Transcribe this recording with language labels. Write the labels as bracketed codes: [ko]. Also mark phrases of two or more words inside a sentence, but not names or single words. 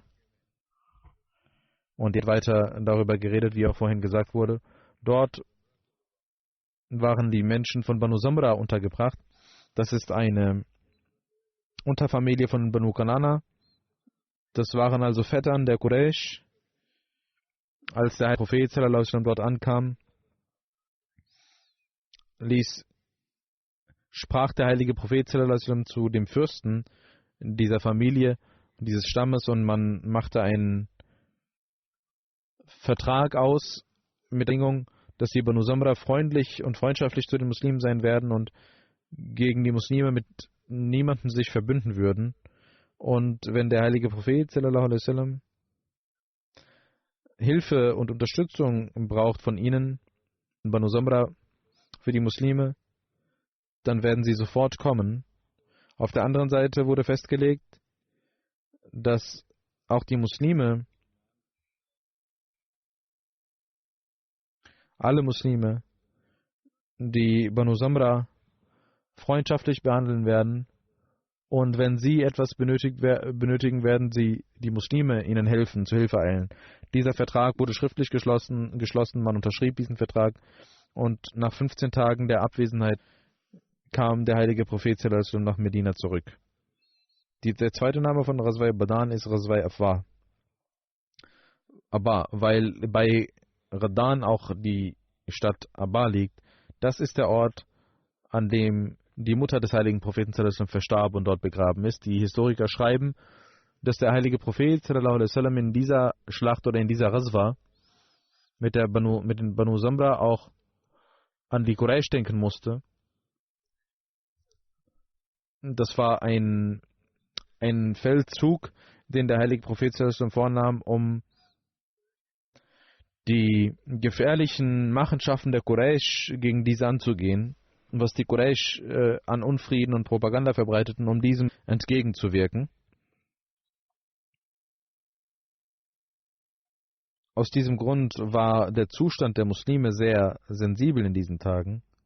[de] Und er hat weiter darüber geredet, wie auch vorhin gesagt wurde. Dort waren die Menschen von Banu Samra untergebracht. Das ist eine Unterfamilie von Banu Kanana. Das waren also Vettern der Quraysh. Als der Prophet [ar] صلى الله عليه وسلم [de] dort ankam, sprach der heilige Prophet [ar] صلى الله عليه وسلم [de] zu dem Fürsten dieser Familie, dieses Stammes, und man machte einen Vertrag aus mit Bedingung, dass die Banu Samra freundlich und freundschaftlich zu den Muslimen sein werden und gegen die Muslime mit niemandem sich verbünden würden. Und wenn der heilige Prophet [ar] صلى الله عليه وسلم [de] Hilfe und Unterstützung braucht von ihnen, Banu Samra, für die Muslime, dann werden sie sofort kommen. Auf der anderen Seite wurde festgelegt, dass auch die Muslime, alle Muslime, die Banu Samra freundschaftlich behandeln werden, und wenn sie etwas benötigen, werden sie die Muslime ihnen helfen, zu Hilfe eilen. Dieser Vertrag wurde schriftlich geschlossen, man unterschrieb diesen Vertrag, und nach 15 Tagen der Abwesenheit kam der heilige Prophet [ar] صلى الله عليه وسلم [de] nach Medina zurück. Der zweite Name von Ghazwa Badan ist Ghazwa Abba, weil bei Radan auch die Stadt Abba liegt. Das ist der Ort, an dem die Mutter des heiligen Propheten [ar] صلى الله عليه وسلم [de] verstarb und dort begraben ist. Die Historiker schreiben, dass der heilige Prophet [ar] صلى الله عليه وسلم [de] in dieser Schlacht oder in dieser Ghazwa mit den Banu Samra auch an die Quraysh denken musste. Das war ein Feldzug, den der heilige Prophet [ar] صلى الله عليه وسلم [de] vornahm, um die gefährlichen Machenschaften der Quraysh gegen diese anzugehen, was die Quraysh an Unfrieden und Propaganda verbreiteten, um diesem entgegenzuwirken. Aus diesem Grund war der Zustand der Muslime sehr sensibel in diesen Tagen.